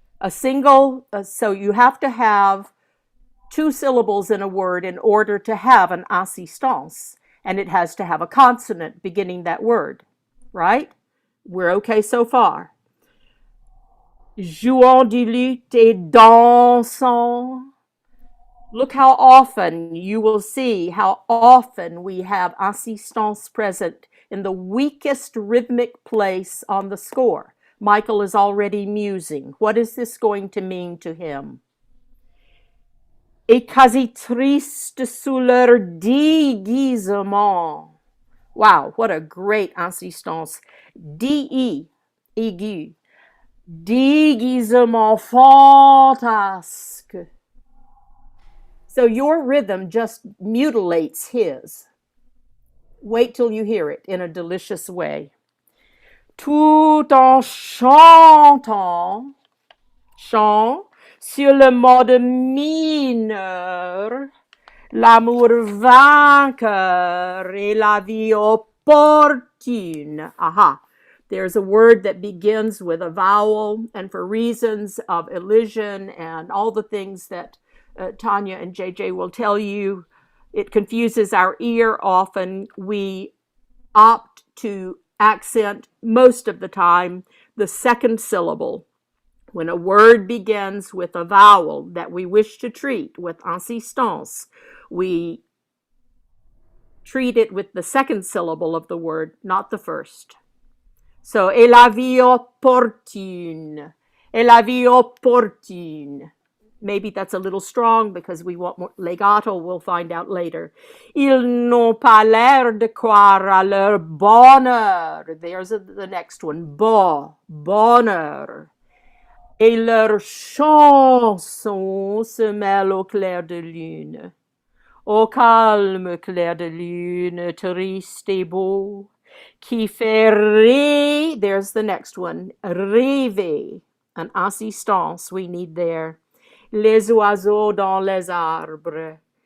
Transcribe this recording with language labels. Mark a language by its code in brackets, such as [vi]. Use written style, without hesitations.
[en] So you have to have two syllables in a word in order to have an insistance, and it has to have a consonant beginning that word, right? We're okay so far. [fr] Jouant du luth et dansant. [en] Look how often you will see how often we have insistance present in the weakest rhythmic place on the score. Michael is already musing. What is this going to mean to him? [fr] Et quasi triste sous leur déguisement. [en] Wow, what a great insistance. [fr] D-E, aigu. Déguisement fantasque. [en] So your rhythm just mutilates his. Wait till you hear it in a delicious way. [fr] Tout en chantant, chant, sur le mode mineur, l'amour vainqueur et la vie opportune. Aha. [en] There's a word that begins with a vowel, and for reasons of elision and all the things that Tanya and JJ will tell you, it confuses our ear often. We opt to accent most of the time the second syllable. When a word begins with a vowel that we wish to treat with insistance, we treat it with the second syllable of the word, not the first. [fr] So, et la vie opportune. Et la vie opportune. [en] Maybe that's a little strong because we want more legato, we'll find out later. [fr] Ils n'ont pas l'air de croire à leur bonheur. [en] There's the next one. Bonheur. [fr] Et leur chanson se mêle au clair de lune. Au calme clair de lune, triste et beau, qui fait rêver. [en] There's the next one. Rêver. An insistance we need there. [fr] Les oiseaux dans les arbres.